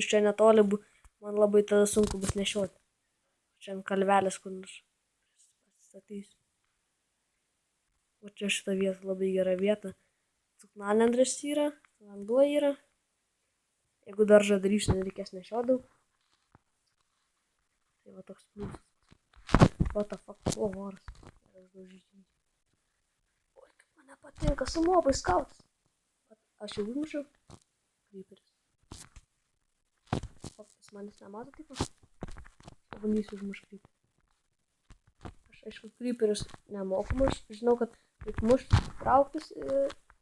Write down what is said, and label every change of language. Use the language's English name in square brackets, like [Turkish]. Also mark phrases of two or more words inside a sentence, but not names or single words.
[Lithuanian] Čia netoli, man labai tada sunku bus nešioti. Čia ant kalvelės kur nors statysiu. O čia šita vieta labai gera vieta. Cuknalendrės yra, vanduo yra. Jeigu daržą darysiu, nereikės nešiot daug. Tai va toks pliusas. [English] What the fuck, [Lithuanian] o voras. Oi, kaip man nepatinka su mobais skautas. Aš jau užmušiau. Creeperis. Faktas manis nemato tipo. Pabandysiu užmušti creeperį. Aš aišku creeperis nemoku mušti. Žinau, kad kaip mušti, trauktis ir...